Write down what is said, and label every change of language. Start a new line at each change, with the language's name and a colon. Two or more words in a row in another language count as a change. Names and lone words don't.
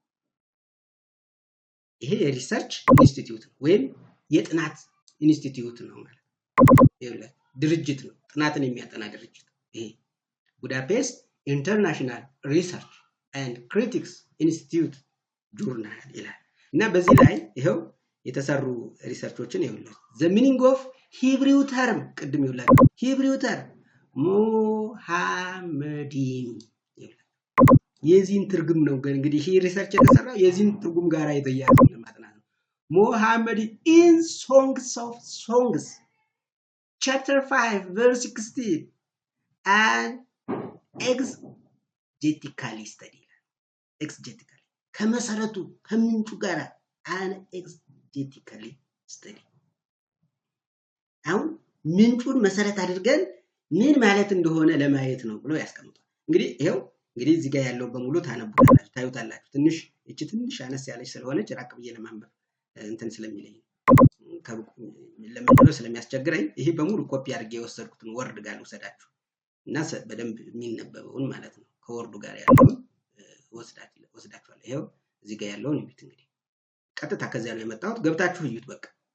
Amharic: ይሄ የሪሰርች ኢንስቲትዩት ወይም የጥናት ኢንስቲትዩት ነው ማለት ነው። ድርጅት ነው፣ ጥናትን የሚያጠና ድርጅት። ይሄ ቡዳፔስት ኢንተርናሽናል ሪሰርች ኤንድ ክሪቲክስ ኢንስቲትዩት ጆርናል ይላል እና በዚህ ላይ ይሄው የተሰሩ ሪሰርቾችን ይኸውልህ
English: the meaning of Hebrew term
Amharic: ቅድም ይኸውላችሁ
English: Hebrew term
Amharic: ሙሐመዲን የዚህን ትርጉም ነው እንግዲህ ይሄ ሪሰርች የተሰራው የዚህን ትርጉም ጋር የተያያዘ ለማጥናት ነው። ሙሐመድ
English: in songs of songs chapter 5 verse 16 and exegetically study exegetically
Amharic: ከመሰረቱ ከምንጩ ጋር
English: and exegetically study
Amharic: አሁን ምንጩን መሰረት አድርገን ምን ማለት እንደሆነ ለማየት ነው ብሎ ያስቀምጣል። እንግዲህ እዚህ ጋር ያለው በሙሉ ታነቡታላችሁ ታዩታላችሁ። ትንሽ አነስ ያለች ስለሆነች ራቅ ብዬ ለማንበብ እንትን ስለሚለኝ ለምንድነው ስለሚያስቸግረኝ ይሄ በሙሉ ኮፒ አድርጌ የወሰድኩትን ወርድ ጋር ልውሰዳችሁ እና በደንብ የሚነበበውን ማለት ነው ከወርዱ ጋር ያለውን ወስዳችኋለሁ። ይሄው እዚህ ጋር ያለውን እዩት። እንግዲህ ቀጥታ ከዚያ ነው የመጣሁት። ገብታችሁ እዩት። በቃ